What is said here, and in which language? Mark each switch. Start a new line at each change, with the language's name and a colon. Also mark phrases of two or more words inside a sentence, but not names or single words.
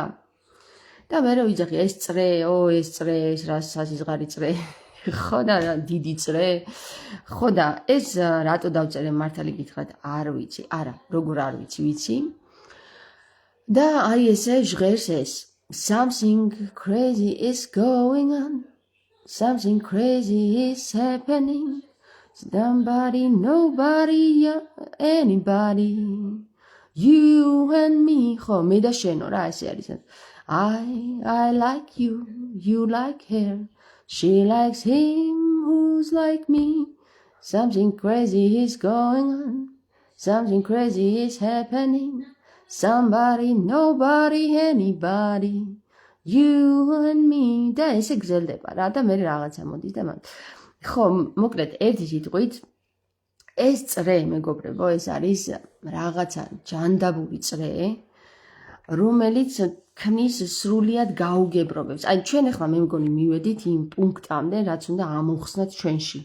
Georgian: და მე ვიძახი ეს წრე, ეს წრე, ეს რა საზღარი წრე. ხო და დიდი წრე. ხო და ეს რატო დავწერე მართალი გითხრათ, არ ვიცი, არა, როგორ არ ვიცი. და აი ესე ჟღერს ეს.
English: Something crazy is going on. Something crazy is happening. Somebody, nobody, anybody. You and me.
Georgian: ხო, მე და შენო რა ესე არის.
English: I like you, you like her. She likes him who's like me. Something crazy is going on. Something crazy is happening. Somebody, nobody, anybody. You and me.
Georgian: და ესე გრძელდება რა და მე რაღაცა მოდის და მაგ. ხო, მოკლედ ერთი სიტყვით ეს წრე, მეგობრებო, ეს არის რაღაცა ჯანდაბური წრე, რომელიც ქმნის სრულიად გაუგებრობებს. აი ჩვენ ახლა მე მგონი მივედით იმ პუნქტამდე, რაც უნდა ამოვხსნათ ჩვენში.